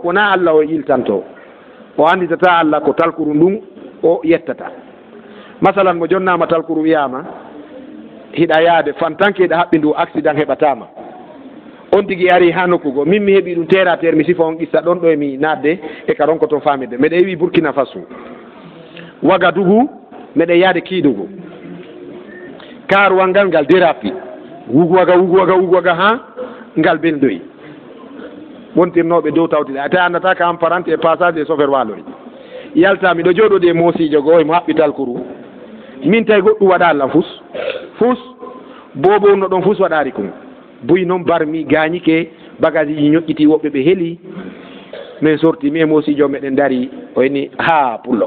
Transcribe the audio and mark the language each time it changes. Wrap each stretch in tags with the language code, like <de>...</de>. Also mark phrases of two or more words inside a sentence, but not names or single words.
<ff>wona Allah o yiltanto o anditata Allah ko talkuru ndun o yettata masalan mo jonnama talkuru wiyama hiɗa yaade fantanke hiɗa haɓɓi ndu accident heɓatama on tigi ari ha nokkugo min mi heeɓi ɗum</ff> <fr>terre à terre</fr> <ff>mi sifa on qissa ɗon ɗo e mi nadde e ka ronko toon famirde mbeɗa yewi Burkina Faso Wagadugu mbeɗa yaade Kiidugu karuwal ngal ngal dérapi wugowaga ha ngal belɗoyi wontirnoɓe dow tawtiɗe ata andata ka amparante e</ff> <fr>passage des</fr> <ff>chauffeur walori yalta miɗo jooɗode e moosijo goo emo haɓɓi talkuru min tawi goɗɗum waɗa Allah fus bobo no ɗon fus waɗari kum buy noon barmi gañike bagage ji ñoƴƴiti woɓɓe ɓe heeli min sorti mi e moosijo meɗen dari o inni ha pullo</ff>